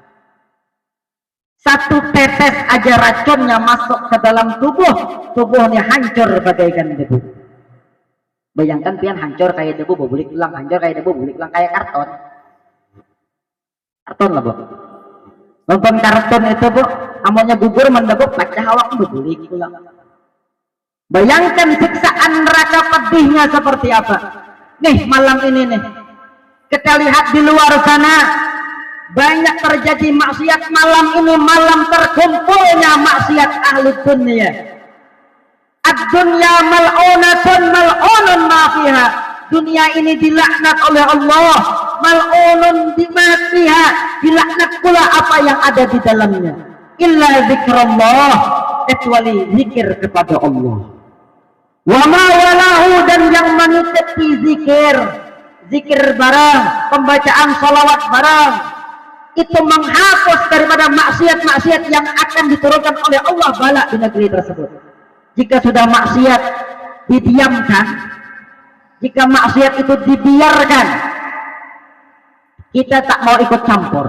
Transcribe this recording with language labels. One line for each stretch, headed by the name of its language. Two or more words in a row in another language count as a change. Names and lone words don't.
Indonesian: Satu tetes aja racunnya masuk ke dalam tubuhnya hancur bagaikan debu.
Banjar: Bayangkan pian hancur kayak debu, bulik ulang, hancur kayak debu, bulik ulang kayak karton.
Indonesian: Karton lah, Bu. Nonton karton itu, Bu,
Banjar: amonnya gugur mendebuk pecah awak bulik ulang.
Indonesian: Bayangkan siksaan neraka pedihnya seperti apa. Nih malam ini nih, kita lihat di luar sana banyak terjadi maksiat. Malam ini malam terkumpulnya maksiat ahli dunia.
Arabic: الدنيا ملعونة ملعون ما فيها.
Indonesian: Dunia ini dilaknat oleh Allah.
Arabic: ملعون بما فيها,
Indonesian: dilaknat pula apa yang ada di dalamnya.
Arabic: إلا ذكر الله,
Indonesian: kecuali zikir kepada Allah.
Arabic: وما والاه,
Indonesian: dan yang mengikuti zikir barang, pembacaan salawat barang, itu menghapus daripada maksiat-maksiat yang akan diturunkan oleh Allah bala di negeri tersebut. Jika sudah maksiat didiamkan, jika maksiat itu dibiarkan, kita tak mau ikut campur.